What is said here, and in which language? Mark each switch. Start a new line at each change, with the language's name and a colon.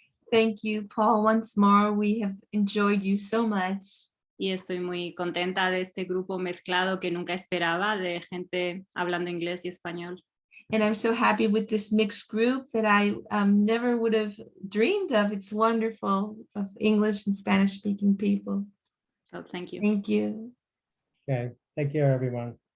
English: Thank you, Paul. Once more, we have enjoyed you so much.
Spanish: y estoy muy contenta de este grupo mezclado que nunca esperaba, de gente hablando inglés y español.
English: And I'm so happy with this mixed group that I never would have dreamed of. It's wonderful, of English and Spanish speaking people. So thank you. Thank you. Okay, take care, everyone.